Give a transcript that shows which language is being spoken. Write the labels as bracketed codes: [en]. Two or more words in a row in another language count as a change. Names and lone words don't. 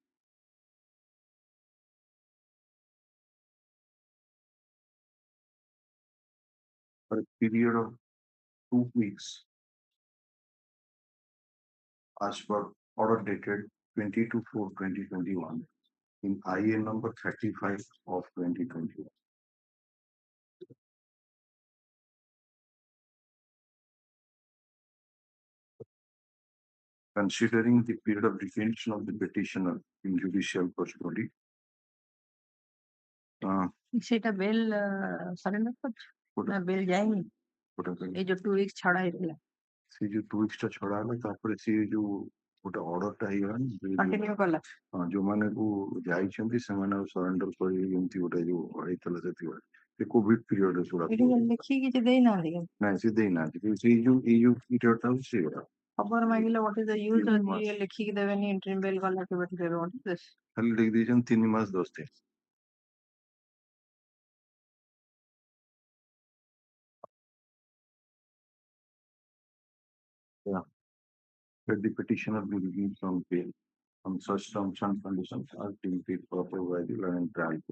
[en] for a period of 2 weeks as per order dated 22/4/2021 in IN number 35 of 2021. Considering the period of detention of the petitioner in judicial custody, [bn] সেটা [en] bail surrender [bn] করছে না বেল যায়নি এই যে [en] 2 weeks [bn] ছড়া ହେଇଥିଲା [or] ସେ ଯୋଉ [en] 2 weeks [or] ଟା ଛଡା ହେଲା ତାପରେ ସେ ଯୋଉ ଗୋଟେ ଅର୍ଡରଟା ହେଇଗଲାଣି କଣ୍ଟିନ୍ୟୁ କଲା ଯୋଉମାନଙ୍କୁ ଯାଇଛନ୍ତି ସେମାନେ ଆଉ ସରେଣ୍ଡର କରିବେ ଏମିତି ଗୋଟେ ଯୋଉ ହେଇଥିଲା ସେତିକି ସେ କୋଭିଡ ପିରିୟଡରେ ସେଗୁଡା ଏଠି ଲେଖିକି କିଛି ଦେଇନାହାନ୍ତି କିନ୍ତୁ ନାଇଁ ସେ ଦେଇନାହାନ୍ତି ସେଇ ଯୋଉ ଏଇ ଯୋଉ ପିରିୟଡଟା ହଉଛି ସେଇଗୁଡା ଖବର ମାଗିଲେ [en] what is the use of [or] ଇଏ ଲେଖିକି ଦେବେନି [en] interim bail [or] ଗଲା କେବେଠୁ ଦେବେ [en] what is this [or] ଖାଲି ଲେଖି ଦେଇଛନ୍ତି 3 ମାସ 10 ଦିନ। Yeah. [en] That the petitioner be released from bail on such terms and conditions as deemed fit proper by the learned trial court.